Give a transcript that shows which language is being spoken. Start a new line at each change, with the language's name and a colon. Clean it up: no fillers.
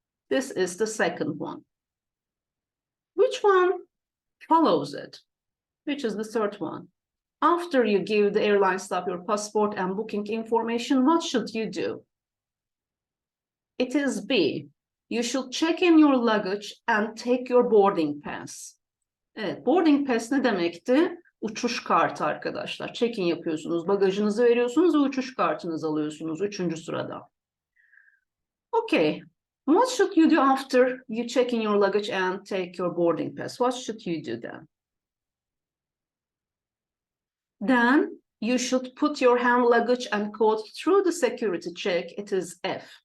English: This is the second one. Which one follows it? Which is the third one? After you give the airline staff your passport and booking information, what should you do? It is B. You should check in your luggage and take your boarding pass.
Turkish: Evet, boarding pass ne demekti? Uçuş kartı arkadaşlar. Check-in yapıyorsunuz, bagajınızı veriyorsunuz ve uçuş kartınızı alıyorsunuz 3. sırada.
English: Okay, what should you do after you check in your luggage and take your boarding pass? What should you do then? Then you should put your hand luggage and coat through the security check. It is F.